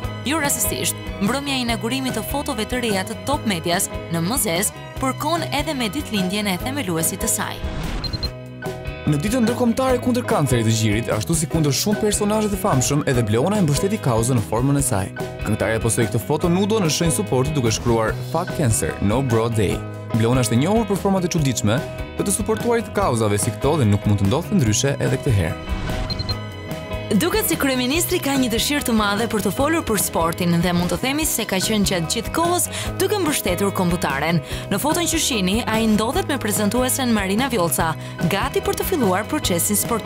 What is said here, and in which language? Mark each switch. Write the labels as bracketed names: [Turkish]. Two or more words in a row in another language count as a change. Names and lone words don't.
[Albanian] Jo rastësisht, mbrëmja e inaugurimit të fotove të reja të Top Medias në Mëzes përkon edhe me ditëlindjen e themeluesit të saj. Në ditën ndërkombëtare kundër kancerit të gjirit, ashtu si kundër shumë personazhe të famshëm, edhe Bleona e mbështeti kauzën në formën e saj. Këngëtarja postoi këtë foto nudo në shenjë suporti duke shkruar [English] "Fuck Cancer, no bro day". [Albanian] Bleona është e njohur për format e çuditshme të të suportuarit të kauzave si këto dhe nuk mund të ndodhte ndryshe edhe këtë herë. Duket si kryeministri ka një dëshirë të madhe për të folur për sportin dhe mund të themi se ka qenë gjatë gjithë kohës duke mbështetur kombëtaren. Në foton që shihni, ai ndodhet me prezantuesen Marina Vjollca, gati për të filluar procesin sportiv.